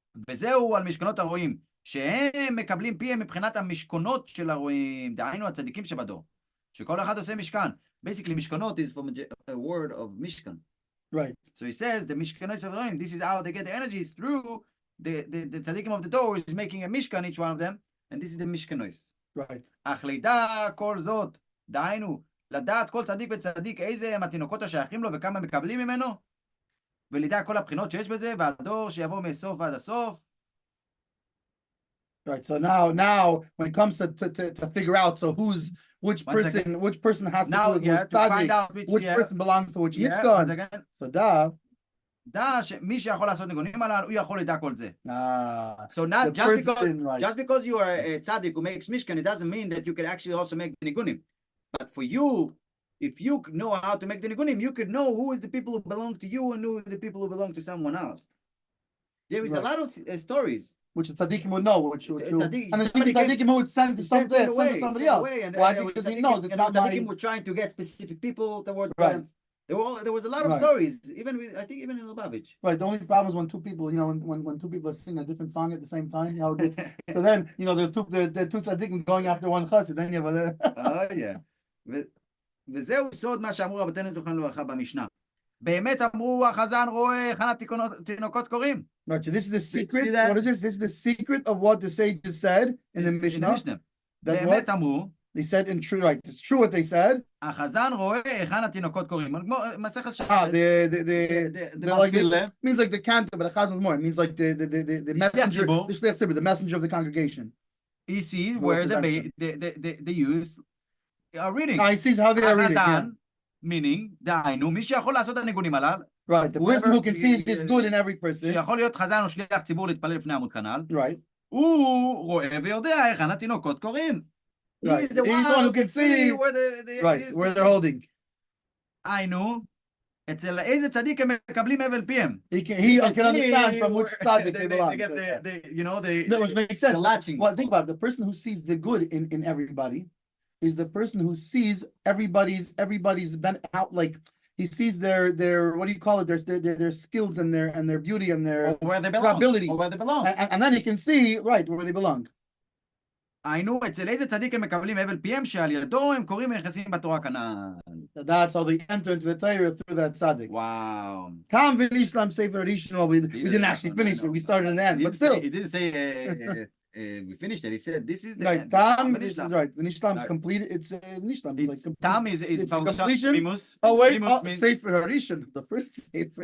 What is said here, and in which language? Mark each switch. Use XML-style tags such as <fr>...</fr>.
<he>וזהו על משכנות הרועים, שהם מקבלים פיהם מבחינת המשכנות של הרועים, דהיינו הצדיקים שבדור. שכל אחד עושה משכן.</he> <en>Basically, משכנות is from a word of משכן. Right. So he says, the</en> <he>משכנות של הרועים,</he> <en>this is how they get the energy, is through the tzaddikim of the door is making a mishkan, each one of them, and this is the mishkanois. Right.</en> <he>אך לידע כל זאת, דהיינו, לדעת כל צדיק וצדיק איזה הם התינוקות השייכים לו וכמה מקבלים ממנו, ולידע כל הבחינות שיש בזה, והדור שיבוא מסוף ועד הסוף.</he> <en>Right. So now when it comes to figure out, so which person has to do it with tzaddik, which person belongs to which mishkan. So</en> <he>דע שמי שיכול לעשות ניגונים עליו, הוא יכול לדע כל זה.</he> <en>So not just because you are a tzaddik who makes mishkan, it doesn't mean that you can actually also make ניגונים. But for you if you know how to make the nigunim, you could know who is the people who belong to you and who is the people who belong to someone else. There is a lot of stories. Which the tzaddikim would know, and the somebody tzaddikim who would send to somebody somebody else. Why? Because he knows it's not tzaddikim were trying to get specific people towards them. There was a lot of stories, I think even in Lubavitch. Right. The only problem is when two people, when two people sing a different song at the same time, how it gets. So then, the two tzaddikim going after one chassid. Then you have a. yeah.</en> <he>וזהו סוד מה שאמרו רבותינו זיכרונם לברכה במשנה. באמת אמרו החזן רואה הכנת תינוקות קוראים.</he> <en>Right, so this is the secret. What is this? This is the secret of what the sages said in the Mishnah.</en> <he>באמת אמרו.</he> <en>They said in true, right? It's true what they said.</en> <he>החזן רואה היכן התינוקות קוראים. מסכת שבת.</he> <en>The means like the cantor, but the chazan is more. It means like the messenger, the messenger of the congregation. He sees where the youth are reading. He sees how they are reading. Yeah.</en> <he>Meaning, דהיינו, מי שיכול לעשות את הניגונים הללו.</he> <en>Right, the person who can see this good in every person.</en> <he>שיכול להיות חזן או שליח ציבור להתפלל לפני עמוד כנ"ל.</he> <en>Right.</en> <he>הוא רואה ויודע היכן התינוקות קוראים.</he> <en>Right. He's the one who can see where they're holding.</en> <he>היינו, אצל איזה צדיק הם מקבלים הבל פיהם.</he> <en>He can understand from which tzaddik they belong. Which makes sense. Well, think about it. The person who sees the good in everybody is the person who sees everybody's out, like he sees their what do you call it? Their skills and their beauty and their ability. Or where they belong. And then he can see where they belong.</en> <he>היינו, אצל איזה צדיק הם מקבלים הבל פיהם שעל ידו הם קוראים ונכנסים בתורה כנ"ל.</he> <en>That's how they enter into the Torah through that tzaddik. Wow.</en> <he>Tam v'nishlam sefer rishon.</he> <en>We didn't actually finish it. We started in the end, but still. He didn't say we finished it. He said this is the right. Tam, this is right. V'nishlam completed. It's nishlam. It's like Tam is completion. Oh wait, sefer rishon, the first sefer.</en>